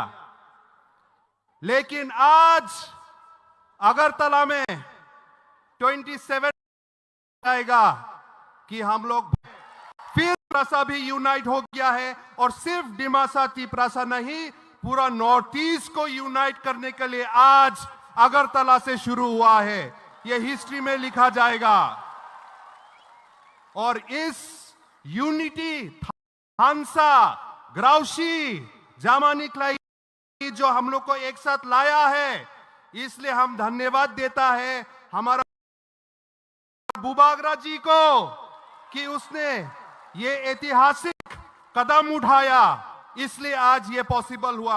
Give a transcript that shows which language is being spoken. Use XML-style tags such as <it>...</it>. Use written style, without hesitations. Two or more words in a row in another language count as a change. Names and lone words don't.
<hi>लेकिन आज अगरतला में 27 आएगा कि हम लोग फिर तिप्रासा भी यूनाइट हो गया है, और सिर्फ डिमासा तिप्रासा नहीं, पूरा नॉर्थ ईस्ट को यूनाइट करने के लिए आज अगरतला से शुरू हुआ है। ये हिस्ट्री में लिखा जाएगा। और इस यूनिटी थानसा, ग्राउशी, जामानी क्लाई जो हम लोग को एक साथ लाया है, इसलिए हम धन्यवाद देता है हमारा बुबागरा जी को कि उसने ये ऐतिहासिक कदम उठाया, इसलिए आज ये पॉसिबल हुआ।</hi>